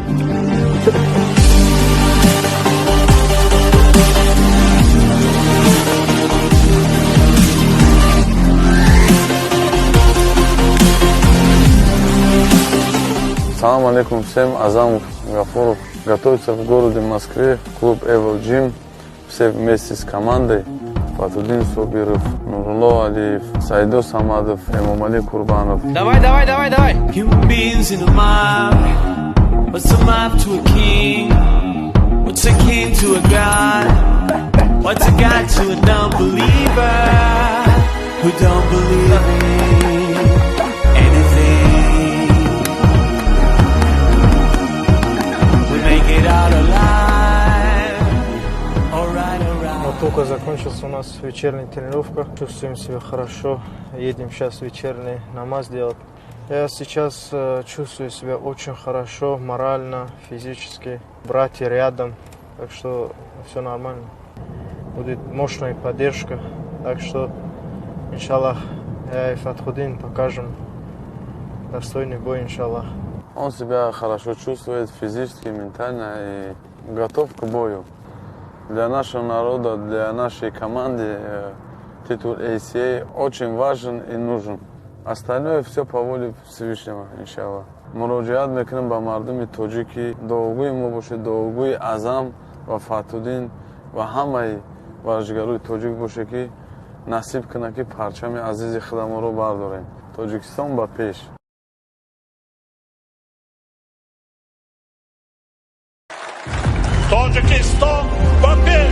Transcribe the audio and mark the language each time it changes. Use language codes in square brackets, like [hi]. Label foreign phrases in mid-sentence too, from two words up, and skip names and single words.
[ar] سلام عليكم [ru] всем, Азам Гафуров готовится в городе Москве, клуб Evil Gym, все вместе с командой. Фатхудин Собиров, Нурулло Алиев, Сайдо Самадов, Эмомали Курбанов. Давай! [en] Human beings in a mob. What's a mob to a king? What's a king to a god? What's a god to a non-believer who don't believe in anything? We make it out alive. Alright. [ru] Вот только закончился у нас вечерняя тренировка. Чувствуем себя хорошо. Едем сейчас вечерний намаз делать. Я сейчас чувствую себя очень хорошо, морально, физически. Братья рядом, так что все нормально. Будет мощная поддержка, так что, иншаллах, я и Фатхудин покажем достойный бой, иншаллах. Он себя хорошо чувствует физически, ментально и готов к бою. Для нашего народа, для нашей команды титул ACA очень важен и нужен. Остальное все по воле Всевышнего, иншаллах. [tg] Муроджиат мекунем ба мардуми тоҷик ки дуогӯи мо бошед, дуогӯи Азам ва Фатҳуддин ва ҳамаи варзишгарои тоҷик боше ки насиб кунад ки парчами азизи худамонро бардорем. Тоҷикистон ба пеш. Тоҷикистон ба пеш!